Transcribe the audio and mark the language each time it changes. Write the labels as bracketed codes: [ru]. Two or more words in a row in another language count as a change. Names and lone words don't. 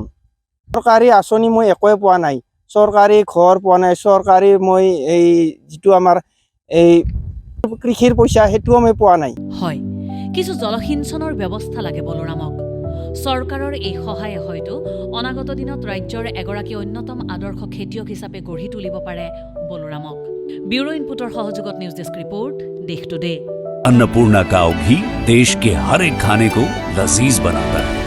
[as] চৰকাৰী আঁচনি মই একোৱে পোৱা নাই, চৰকাৰী ঘৰ পোৱা নাই, চৰকাৰী মই এই যিটো আমাৰ এই কৃষিৰ পইচা সেইটোও মই পোৱা নাই। হয়, কিছু জলসিঞ্চনৰ ব্যৱস্থা লাগে বলোৰামক। চৰকাৰৰ এই সহায়ে হয়তো অনাগত দিনত ৰাজ্যৰ এগৰাকী অন্যতম আদৰ্শ খেতিয়ক হিচাপে গঢ়ি তুলিব পাৰে বলোৰামক। ব্যুৰো ইনপুটৰ সহযোগত [en] news desk report, [hi] देश टुडे। अन्नपूर्णा काव घी देश के हर एक खाने को लजीज बनाता है।